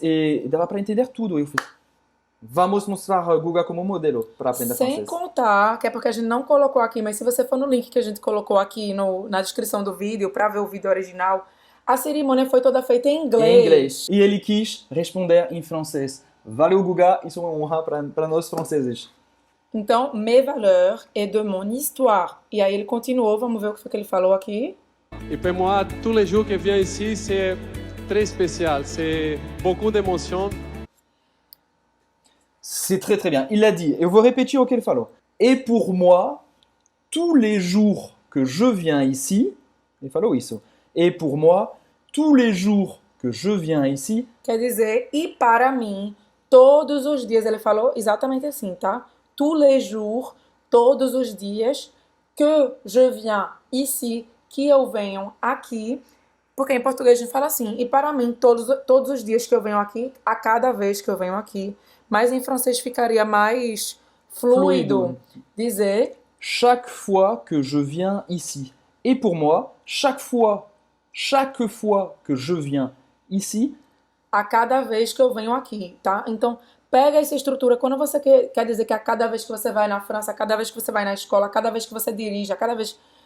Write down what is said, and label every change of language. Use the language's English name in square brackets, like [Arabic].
[Portuguese] E dava para entender tudo. Eu falei, vamos mostrar o Guga como modelo para aprender Sem francês. contar, que é porque a gente não colocou aqui, mas se você for no link que a gente colocou aqui na descrição do vídeo, para ver o vídeo original, a cerimônia foi toda feita em inglês. Em inglês. E ele quis responder em francês. Valeu, Guga. Isso é uma honra para nós franceses. [French] Então, mes valeurs et de mon histoire. [Portuguese] E aí ele continuou, vamos ver o que foi que ele falou aqui. [French] Et pour moi, tous les jours que je viens ici, c'est très spécial. C'est beaucoup d'émotions. C'est très très bien. Il l'a dit. [Portuguese] Eu vou repetir o que ele falou. [French] Et pour moi, tous les jours que je viens ici, [Portuguese] ele falou isso. [French] Et pour moi, tous les jours que je viens ici, [Portuguese] Quer dizer, e para mim, todos os dias, ele falou exatamente assim, tá? [French] Tous les jours, [Portuguese] todos os dias, [French] que je viens ici, [Portuguese] que eu venho aqui, porque em português a gente fala assim, e para mim, todos os dias que eu venho aqui, a cada vez que eu venho aqui, mas em francês ficaria mais fluido dizer [French] chaque fois que je viens ici. Et pour moi, chaque fois que je viens ici, [Portuguese] a cada vez que eu venho aqui, tá? Então, pega essa estrutura, quando você quer dizer que a cada vez que você vai na França, a cada vez que você vai na escola, a cada vez que você dirige, a cada vez...